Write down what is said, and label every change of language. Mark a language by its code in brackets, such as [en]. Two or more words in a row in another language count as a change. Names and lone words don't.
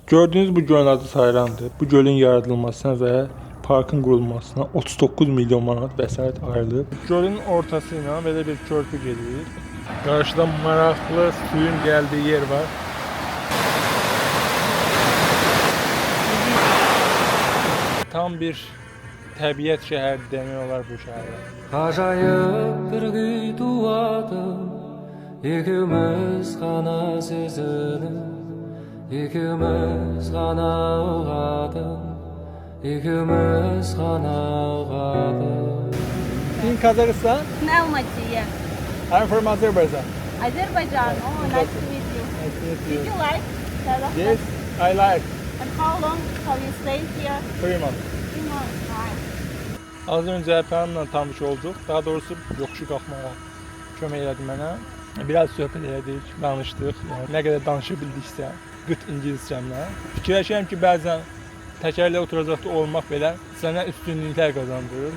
[az] Gördüğünüz bu gölün adı Sayrandır. Bu gölün yaradılmasına ve parkın qurulmasına 39 milyon manat vəsait ayrılıb. Gölün ortası ilə belə bir körpü gedir. Qarşıda maraqlı suyun gəldiyi yer var. Tam bir təbiət şəhəri demək olar bu şəhərə. [kk] Ғажайып бір күй туады, екеуміз ғана сезініп, екеуміз ғана ұғады, екеуміз ғана ұғады. [en] In Kazakhstan? From Almaty, I'm from Azerbaijan. Azerbaijan. Oh, nice to meet you. Nice to meet Did you like Kazakhstan? Yes, I like. And how long have you stayed here? 3 months. 3 months. Nice. [az] Az öncə Əlpərimlə tanış olduq. Daha doğrusu yoxuşu qalxmağa kömək elədi mənə. Biraz söhbət elədik, danışdıq. Yəni, nə qədər danışa bildiksə, qıt ingiliscəmlə. Fikirləşirəm ki, bəzən təkərlə oturacaqda olmaq belə sənə üstünlüklər qazandırır.